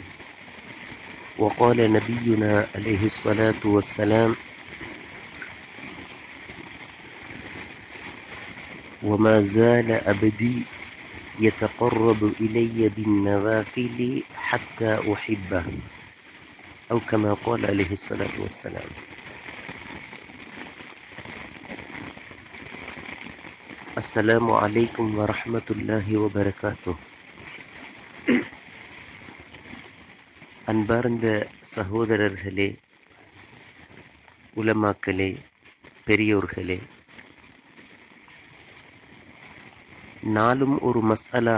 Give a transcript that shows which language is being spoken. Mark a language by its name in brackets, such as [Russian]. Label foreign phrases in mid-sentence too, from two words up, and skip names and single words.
[Arabic] وقال نبينا عليه الصلاة والسلام: وما زال عبدي يتقرب إلي بالنوافل حتى أحبه، أو كما قال عليه الصلاة والسلام. السلام عليكم ورحمة الله وبركاته. [Tamil] அன்பார்ந்த சகோதரர்களே, உலமாக்களே, பெரியோர்களே, நாளும் ஒரு மஸ்அலா